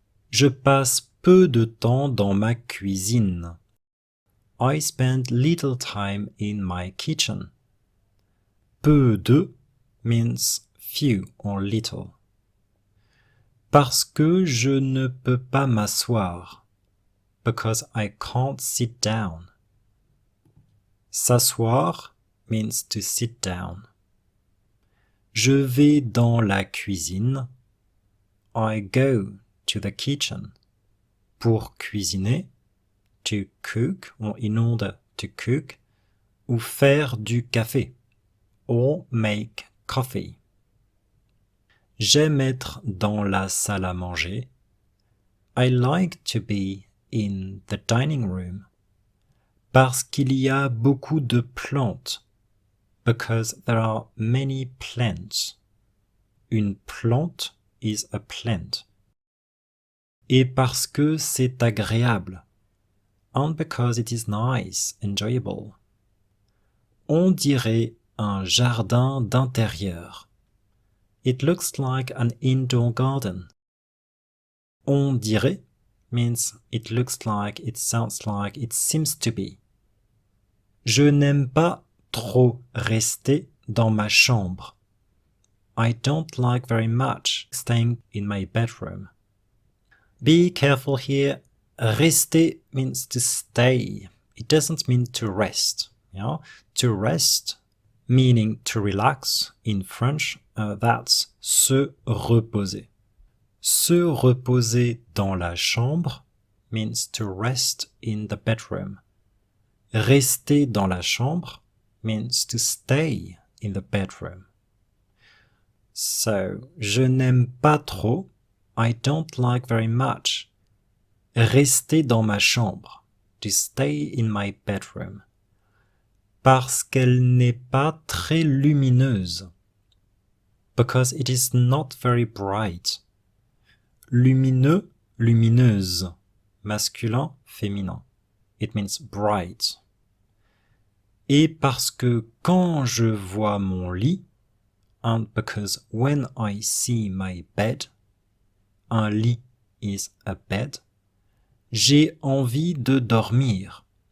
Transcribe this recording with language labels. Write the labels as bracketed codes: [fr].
[fr] Je passe peu de temps dans ma cuisine. [en] I spend little time in my kitchen. Peu de means few or little. [fr] Parce que je ne peux pas m'asseoir. [en] Because I can't sit down. S'asseoir means to sit down. [fr] Je vais dans la cuisine. [en] I go to the kitchen. [fr] Pour cuisiner, [en] to cook or in order to cook, [fr] ou faire du café, [en] or make coffee. [fr] J'aime être dans la salle à manger. [en] I like to be in the dining room. [fr] Parce qu'il y a beaucoup de plantes. [en] Because there are many plants. Une plante is a plant. [fr] Et parce que c'est agréable. [en] And because it is nice, enjoyable. [fr] On dirait un jardin d'intérieur. [en] It looks like an indoor garden. [fr] On dirait [en] means it looks like, it sounds like, it seems to be. [fr] Je n'aime pas trop rester dans ma chambre. [en] I don't like very much staying in my bedroom. Be careful here. Rester means to stay. It doesn't mean to rest. Yeah? To rest, meaning to relax in French, that's se reposer. [fr] Se reposer dans la chambre [en] means to rest in the bedroom. [fr] Rester dans la chambre [en] means to stay in the bedroom. So, [fr] je n'aime pas trop. [en] I don't like very much. [fr] Rester dans ma chambre. [en] To stay in my bedroom. [fr] Parce qu'elle n'est pas très lumineuse. [en] Because it is not very bright. [fr] Lumineux, lumineuse. Masculin, féminin. [en] It means bright. [fr] Et parce que quand je vois mon lit, [en] and because when I see my bed, un lit is a bed, [fr] j'ai envie de dormir.